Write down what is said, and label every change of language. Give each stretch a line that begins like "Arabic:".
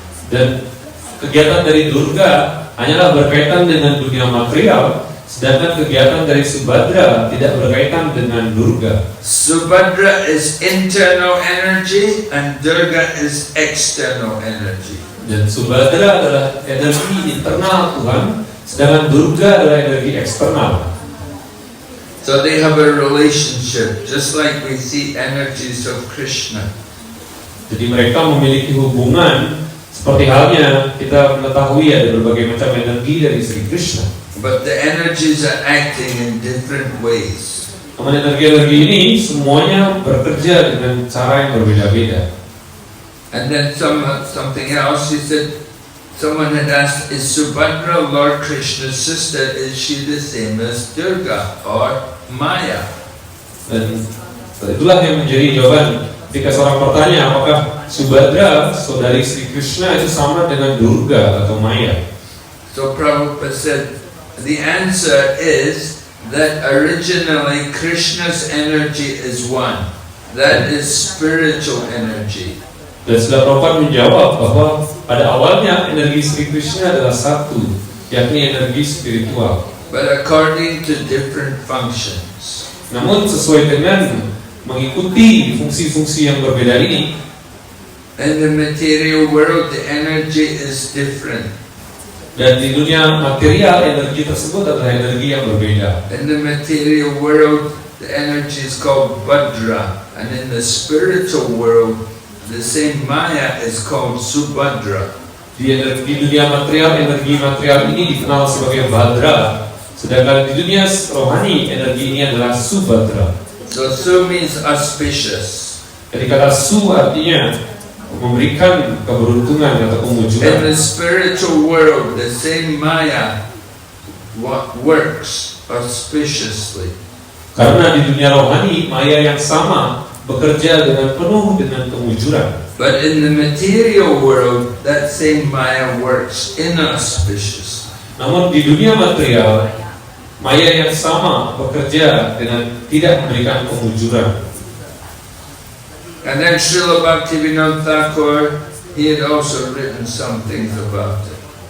Indonesian: Dan kegiatan dari Durga hanyalah berkaitan dengan dunia material, sedangkan kegiatan dari Subhadra tidak berkaitan dengan Durga.
English: Subhadra is internal energy and Durga is external energy.
Indonesian: Dan Subhadra adalah energi internal Tuhan, sedangkan Durga adalah energi eksternal.
English: So they have a relationship, just like we see energies of Krishna.
Indonesian: Jadi mereka memiliki hubungan seperti halnya kita mengetahui ada berbagai macam energi dari Sri Krishna.
English: But the energies are acting in different ways.
Indonesian: Namun energi-energi ini semuanya bekerja dengan cara yang berbeda-beda.
English: And then something else, he said, someone had asked, is Subhadra Lord Krishna's sister, is she the same as Durga or Maya?
Indonesian: Dan itulah yang menjadi jawaban ketika seorang bertanya apakah Subhadra, saudari Sri Krishna, itu sama dengan Durga atau Maya.
English: So Prabhupada said, the answer is that originally Krishna's energy is one. That is spiritual energy.
Indonesian: Dan Srila Prabhupada menjawab bahwa pada awalnya energi Sri Krishna adalah satu, yakni energi spiritual.
English: But according to different functions.
Indonesian: Namun sesuai dengan mengikuti fungsi-fungsi yang berbeda ini,
English: In the material world, the energy is different.
Indonesian: Dan di dunia material, energi tersebut adalah energi yang berbeda.
English: In the material world, the energy is called Vajra, and in the spiritual world, the same Maya is called Subhadra.
Indonesian: Di dunia material, energi material ini dikenal sebagai Vajra, sedangkan di dunia rohani, energi ini adalah Subhadra.
English: So Su means auspicious.
Indonesian: Jadi kata Su artinya memberikan keberuntungan atau
English: In
Indonesian: kemujuran.
English: the spiritual world, the same Maya works auspiciously.
Indonesian: Karena di dunia rohani, maya yang sama bekerja dengan penuh dengan kemujuran.
English: But in the material world, that same Maya works inauspicious.
Indonesian: Namun di dunia material, maya yang sama bekerja dengan tidak memberikan kemujuran.
English: And then Srila Bhaktivinoda Thakur, he had also written some things about it.